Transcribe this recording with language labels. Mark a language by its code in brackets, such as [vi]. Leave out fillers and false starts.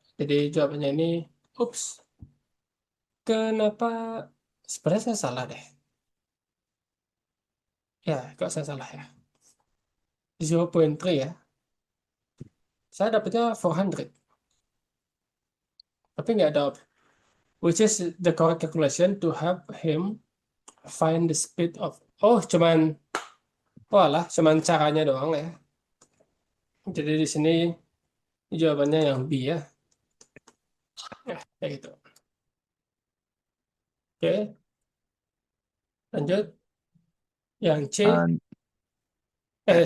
[id] Jadi jawabannya ini, ups, kenapa? Sebenarnya saya salah deh. Ya, kok saya salah ya? 0,3 ya. Saya dapetnya 400, tapi nggak ada. [en] Which is the correct calculation to help him find the speed of. [id] Oh, walah, cuman caranya doang ya. Jadi di sini jawabannya yang B ya. Ya, kayak gitu. Oke, lanjut. Yang C, Ah,